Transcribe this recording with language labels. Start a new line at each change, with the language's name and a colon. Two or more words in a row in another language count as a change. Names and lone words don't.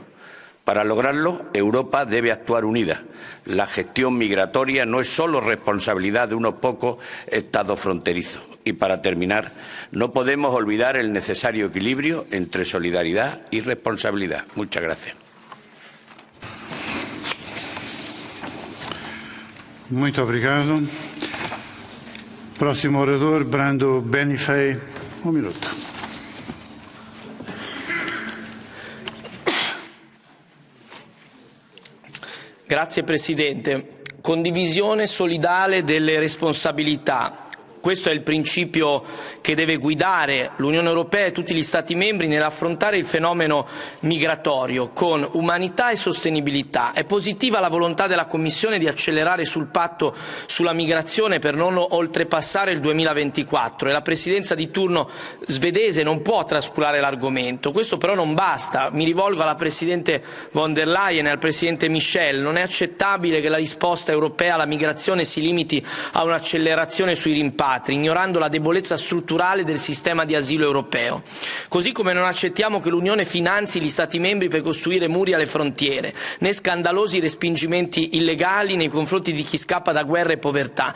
Spanish: Para lograrlo, Europa debe actuar unida. La gestión migratoria no es solo responsabilidad de unos pocos estados fronterizos. Y para terminar, no podemos olvidar el necesario equilibrio entre solidaridad y responsabilidad. Muchas gracias.
Portuguese: Muito obrigado. Próximo orador, Brando Benifei, minuto.
Italian: Grazie Presidente. Condivisione solidale delle responsabilità. Questo è il principio che deve guidare l'Unione Europea e tutti gli Stati membri nell'affrontare il fenomeno migratorio con umanità e sostenibilità. È positiva la volontà della Commissione di accelerare sul patto sulla migrazione per non oltrepassare il 2024 e la Presidenza di turno svedese non può trascurare l'argomento. Questo però non basta. Mi rivolgo alla Presidente von der Leyen e al Presidente Michel. Non è accettabile che la risposta europea alla migrazione si limiti a un'accelerazione sui rimpatri, ignorando la debolezza strutturale del sistema di asilo europeo. Così come non accettiamo che l'Unione finanzi gli Stati membri per costruire muri alle frontiere, né scandalosi respingimenti illegali nei confronti di chi scappa da guerra e povertà.